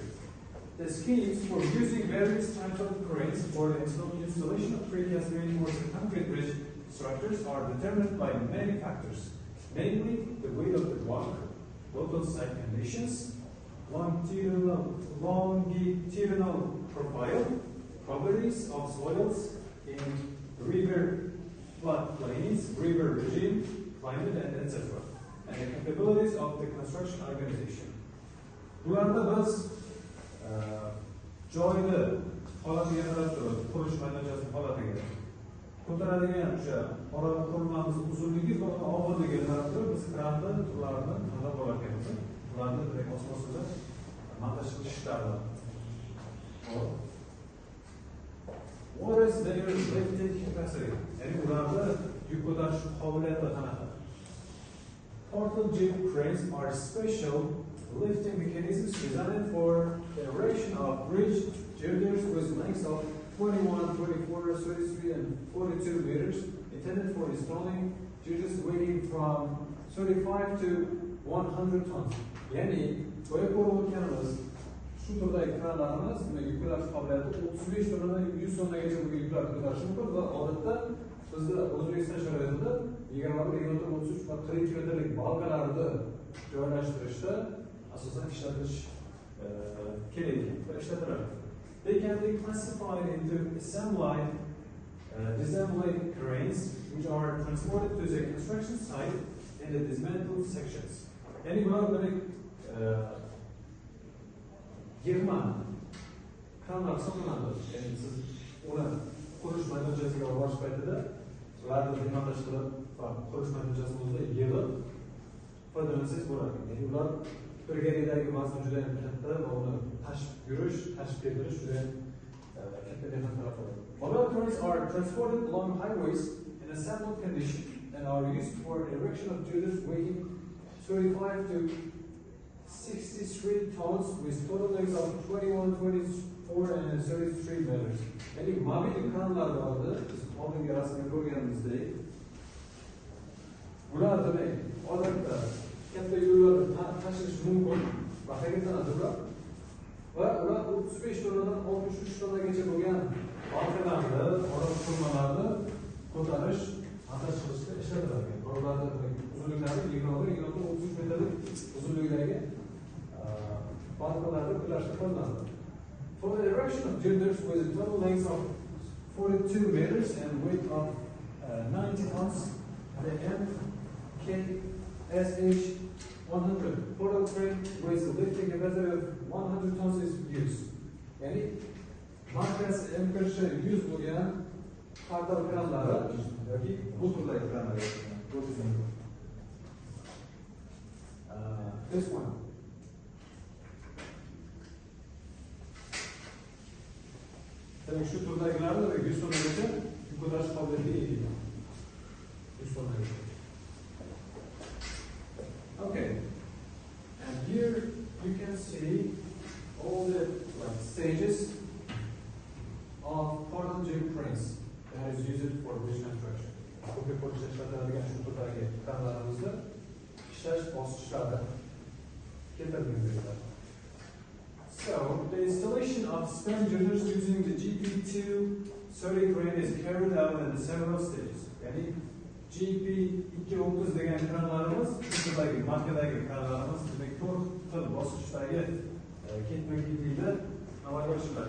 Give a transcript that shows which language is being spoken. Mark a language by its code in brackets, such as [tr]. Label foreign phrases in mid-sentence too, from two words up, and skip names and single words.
[en] The schemes for using various types of cranes for the installation of precast reinforced concrete bridge structures are determined by many factors, namely the weight of the block, local site conditions, longitudinal profile, properties of soils in river floodplains, river regime, climate, and etc. And the capabilities of the construction organization. [uz] Bularda biz joyni holatiga qarab turib, qurish maydonchasi holatiga ko'taradigan o'sha oraliq qurilmamiz uzunligi va og'irligiga qarab turib biz kranni turlarini tanlab olar ekanmiz. Ularni direkt osmosida montaj qilish ishlarini. [en] What is their lifting capacity? [uz] Ya'ni ularda yuk ko'tarish qobiliyati qanaqa? [en] Portal tube cranes are special lifting mechanisms designed for the erection of bridge girders with lengths of 21, 24, 33, and 42 meters, intended for installing girders weighing from 35 to 100 tons. [uz] Yani, böyle ko'rayotganimiz shu turdagi kranlarimiz yuk ko'tarish qobiliyati 35 tondan 100 tongacha bo'lgan yuklarni ko'tarishi mumkin va odatda bizda O'zbekiston sharoitida 20, 23 va 40 metrlik balkalarni joylashtirishda asosan ishlatilish kerak va ishlatiladi. [en] They can be classified into disassembly cranes, which are transported to the construction site in the dismantled sections. [uz] Yani bular demek yig'ma kranlar hisoblanadi. Yani siz uni qurish maydonchasiga borish paytida ularni demontaj qilib va qurish maydonchasida yig'ib foydalansangiz bo'ladi. Yani ular birgalikdagi vazni juda ham katta va uni tashib yurish, tashib ketirish juda ham katta mehnat talab qiladi. [en] Mobile cranes are transported along highways in assembled condition and are used for erection of girders weighing 35 to 63 tons with total lengths of 21, 24, and 33 meters. [uz] Yani mobil kranlar vardı. Biz oldingi rasmda ko'rganimizdek. Bular demek odatda katta yo'llarni tashish mumkin va harakatlanadi ular. Va ular 35 tonnadan 63 tonnagacha bo'lgan balkalarni, oraliq qurilmalarni ko'tarish, montaj qilishda ishlatiladi. Ularni uzunliklari 21, 33 metrlik uzunlikdagi balkalarni ko'tarishda qo'llanadi. [en] For the erection of girders with a total length of 42 meters and weight of 90 tons, the MKSH 100 portal crane with a lifting capacity of 100 tons is used. [uz] Yani markasi MKSH 100 bo'lgan portal kranlari yoki bu turdagi kranlar [en] this one. [uz] Demek şu turdagilarni 100 tongacha yuk ko'tarish qobiliyatiga ega. 100 tongacha. Okay. [en] And here you can see all the stages of portal tube cranes that is used for bridge construction. [uz] Ko'prik qurishda ishlatiladigan shu turdagi kranlarimizda ishlash bosqichlari keltirilgan. [en] So, the installation of span girders using the GP230 crane is carried out in several stages. [uz] Yani GP230 degan kranlarimiz, shundagi markadagi kranlarimiz, demak 4 xil bosqichdagi ketma-ketlikda amalga oshiriladi.